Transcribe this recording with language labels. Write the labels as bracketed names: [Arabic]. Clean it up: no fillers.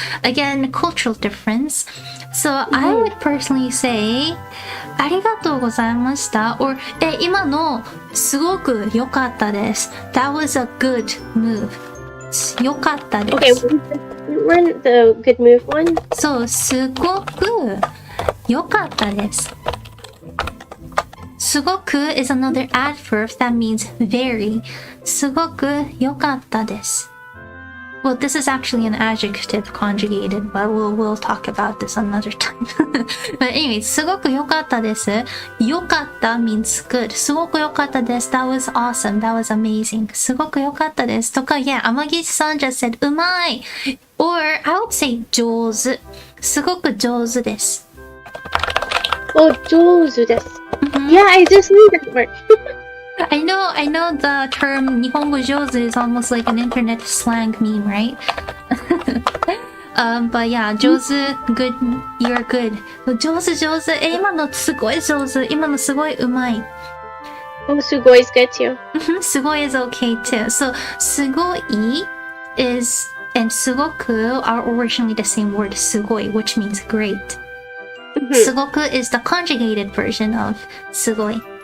[English] Again, cultural difference. So I would personally say [Japanese] ありがとうございました [English] or [Japanese] 今のすごく良かったです [English] That was a good move. [Japanese] 良かったです [English] Okay, we're the good move one. [Japanese] そう、すごく良かったです。 [English] すごく is another adverb that means very. [Japanese] すごく良かったです。 [English] Well, this is actually an adjective conjugated, but we'll talk about this another time. But anyways, [Japanese] すごく良かったです。 [English] 良かった means good. [Japanese] すごく良かったです。 [English] That was awesome. That was amazing. [Japanese] すごく良かったです。とか、 [English] yeah, 天岸さん just said [Japanese] うまい。 [English] Or I would say 上手。 [Japanese] すごく上手です。 Oh, 上手です。 [English] Yeah, I just knew that word. I know the term 日本語上手 is almost like an internet slang meme, right? But yeah, 上手 good, you're good. [Japanese] 上手上手今のすごい上手今のすごいうまい [English] Oh, すごい is good too. すごい is okay too. So すごい is and すごく are originally the same word すごい which means great. すごく is the conjugated version of すごい